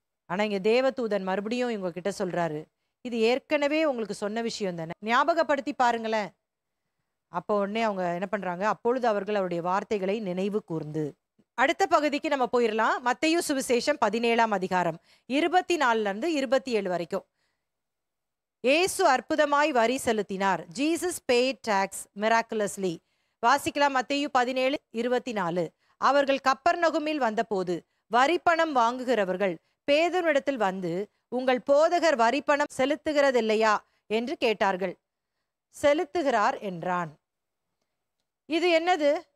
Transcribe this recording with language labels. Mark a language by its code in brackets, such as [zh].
[ta] ஆனா இங்க தேவதூதன் மறுபடியும் இவங்க கிட்ட சொல்றாரு, இது ஏற்கனவே உங்களுக்கு சொன்ன விஷயம் தானே, ஞாபகப்படுத்தி பாருங்களேன். அப்போ உடனே அவங்க என்ன பண்றாங்க, அப்பொழுது அவர்கள் அவருடைய வார்த்தைகளை நினைவு கூர்ந்து. அடுத்த பகுதிக்கு நம்ம போயிடலாம். மத்தேயு சுவிசேஷம் 17ஆம் அதிகாரம் 24ல இருந்து 27 வரைக்கும். இயேசு அற்புதமாய் வரி செலுத்தினார். [en] Jesus paid tax miraculously. [ta] வாசிக்கலாம் மத்தேயு 17:24. அவர்கள் கப்பர்நகுமில் வந்தபோது வரிப்பணம் வாங்குகிறவர்கள் பேதுருவிடத்தில் வந்து, உங்கள் போதகர் வரிப்பணம் செலுத்துகிறதில்லையா என்று கேட்டார்கள். செலுத்துகிறார் என்றான். இது என்னது?